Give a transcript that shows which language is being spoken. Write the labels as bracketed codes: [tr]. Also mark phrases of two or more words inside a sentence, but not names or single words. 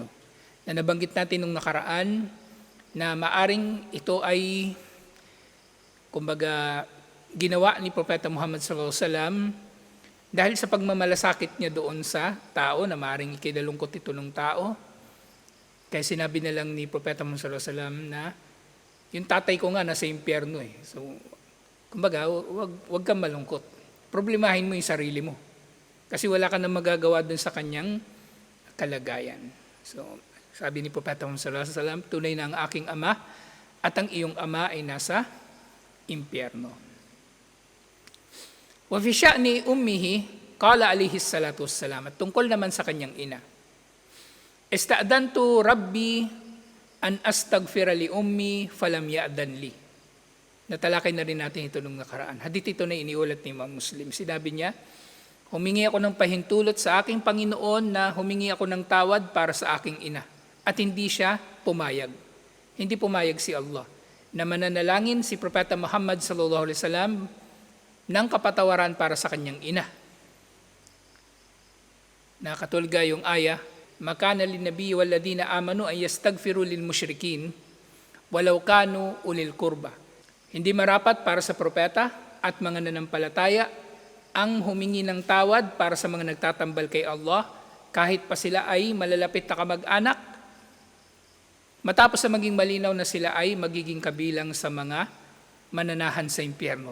[tl] Na nabanggit natin nung nakaraan na maaring ito ay kumbaga ginawa ni Propeta Muhammad [ar] صلى الله عليه وسلم [tl] dahil sa pagmamalasakit niya doon sa tao na maaring ikinalungkot ito ng tao. Kaya sinabi na lang ni Propeta Muhammad [ar] صلى الله عليه وسلم [tl] na yung tatay ko nga nasa impyerno eh. So, kumbaga, wag kang malungkot. Problemahin mo yung sarili mo. Kasi wala ka nang magagawa dun sa kanyang kalagayan. So, sabi ni Propeta Muhammad [ar] صلى الله عليه وسلم, [tl] tunay na ang aking ama at ang iyong ama ay nasa impyerno. [ar] وفي شأن أمه، قال عليه الصلاة والسلام, [tl] at tungkol naman sa kanyang ina. [ar] استأذنت ربي أن أستغفر لأمي فلم يأذن لي. [tl] Natalakay na rin natin ito nung nakaraan. Hadith ito na iniulat ni Imam Muslim. Sinabi niya, humingi ako ng pahintulot sa aking Panginoon na humingi ako ng tawad para sa aking ina. At hindi siya pumayag. Hindi pumayag si Allah. Na mananalangin si Propeta Muhammad [ar] صلى الله عليه وسلم [tl] ng kapatawaran para sa kanyang ina. Nakatulga yung aya, [ar] ما كان للنبي والذين آمنوا أن يستغفروا للمشركين ولو كانوا أولي قربى. [tl] Hindi marapat para sa propeta at mga nanampalataya ang humingi ng tawad para sa mga nagtatambal kay Allah kahit pa sila ay malalapit na kamag-anak, matapos na maging malinaw na sila ay magiging kabilang sa mga mananahan sa impyerno.